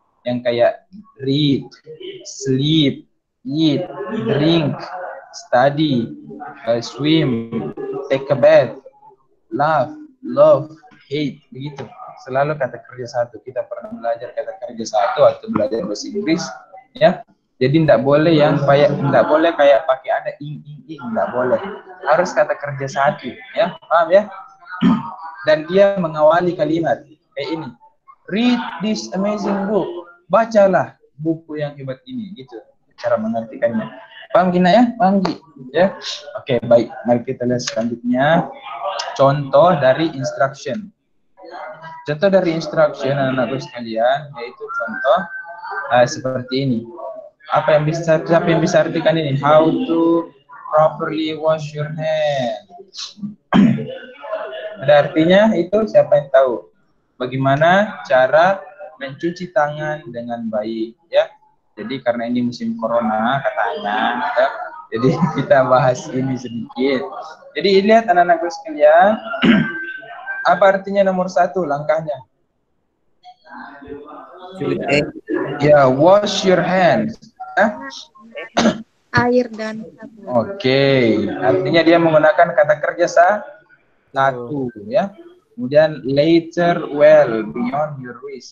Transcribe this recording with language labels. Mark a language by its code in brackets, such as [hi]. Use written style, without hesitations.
[id] Yang kayak [en] read, sleep, eat, drink, study, swim, take a bath, laugh, love, hate, begitu. [id] Selalu kata kerja satu. Kita pernah belajar kata kerja satu atau belajar bahasa Inggris, ya. Jadi tidak boleh kayak pakai ada ing, tidak boleh. Harus kata kerja satu, ya. Paham ya? Dan dia mengawali kalimat kayak ini. [en] Read this amazing book. [id] Bacalah buku yang hebat ini, gitu. Cara mengartikannya. Paham Gina ya? Paham Gi? Ya. Oke, baik. Mari kita lihat selanjutnya contoh dari instruction. Contoh dari instruction anak-anakku sekalian yaitu contoh seperti ini. Siapa yang bisa artikan ini? [en] How to properly wash your hands. [id] Ada artinya itu, siapa yang tahu? Bagaimana cara mencuci tangan dengan baik, ya? Jadi karena ini musim corona katanya, ya, jadi kita bahas ini sedikit. Jadi lihat anak-anakku sekalian, apa artinya nomor 1 langkahnya? [en] Ya, wash your hands. [id] Air dan sabun. Oke, artinya dia menggunakan kata kerja satu, ya. Kemudian later well beyond your wish.